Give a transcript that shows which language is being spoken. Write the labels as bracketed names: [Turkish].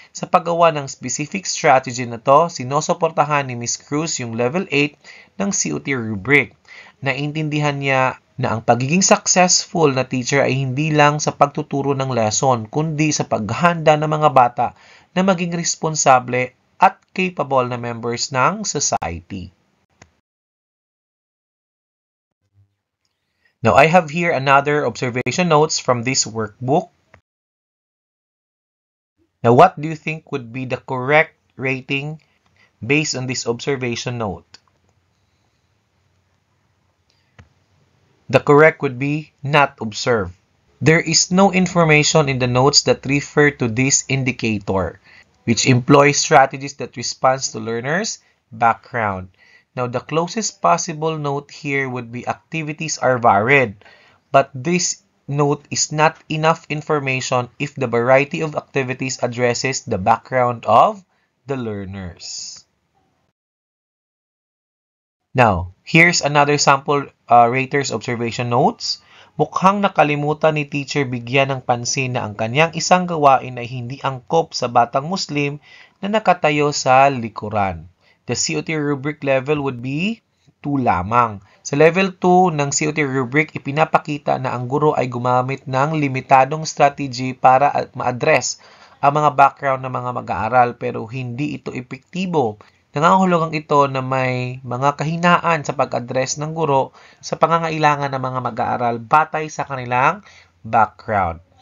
[Filipino] Sa paggawa ng specific strategy na to, sinusuportahan ni Miss Cruz yung level 8 ng COT rubric. Naintindihan niya na ang pagiging successful na teacher ay hindi lang sa pagtuturo ng lesson, kundi sa paghahanda ng mga bata na maging responsable at capable na members ng society. [English] Now, I have here another observation notes from this workbook. Now, what do you think would be the correct rating based on this observation note? The correct would be not observe. There is no information in the notes that refer to this indicator, which employs strategies that responds to learners' background. Now, the closest possible note here would be activities are varied, but this note is not enough information if the variety of activities addresses the background of the learners. Now, here's another sample raters observation notes. [Filipino] Mukhang nakalimutan ni teacher bigyan ng pansin na ang kanyang isang gawain ay hindi angkop sa batang Muslim na nakatayo sa likuran. [English] The COT rubric level would be 2 [Filipino] lamang. Sa level 2 ng COT rubric, ipinapakita na ang guro ay gumamit ng limitadong strategy para ma-address ang mga background ng mga mag-aaral pero hindi ito epektibo. Nangangahulugang ito na may mga kahinaan sa pag-address ng guro sa pangangailangan ng mga mag-aaral batay sa kanilang background.